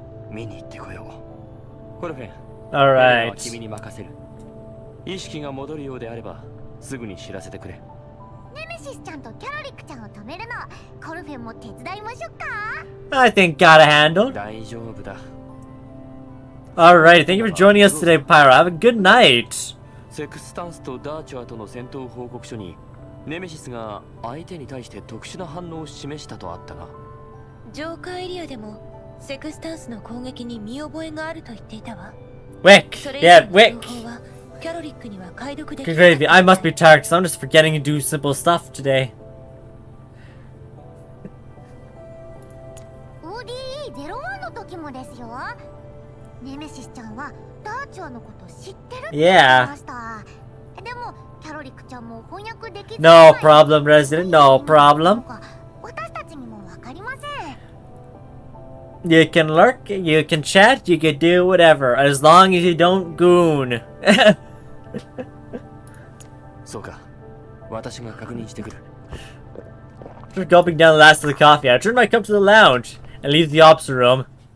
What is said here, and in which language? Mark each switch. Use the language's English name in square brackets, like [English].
[Japanese] 見に行ってこよう。コルフェン、 [English] Alright. [Japanese] 君に任せる。意識が戻るようであればすぐに知らせてくれ。ネメシスちゃんとキャロリックちゃんを止めるの、コルフェンも手伝いましょうか。 [English] I think got a handle. [Japanese] 大丈夫だ。 [English] Alright, thank you for joining us today, Pyro. Have a good night. [Japanese] セクスタンスとダーチャーとの戦闘報告書にネメシスが相手に対して特殊な反応を示したとあったが。浄化エリアでもセクスタンスの攻撃に見覚えがあると言っていたわ。 [English] Wick! Yeah, Wick! [Japanese] キャロリックには解読できない。 [English] Good gravy. I must be tired because I'm just forgetting to do simple stuff today. [Japanese] ODE01 の時もですよ。ネメシスちゃんはダーチャーのこと知ってるって [English] Yeah. [Japanese] 言いました。でもキャロリックちゃんも翻訳できず。 [English] No problem, Resident. No problem. [Japanese] 私たちにもわかりません。 [English] You can lurk, you can chat, you can do whatever, as long as you don't goon. [Japanese] そうか。私が確認してくる。 [English] After gulping down the last of the coffee, I turn my cup to the lounge and leave the ops room.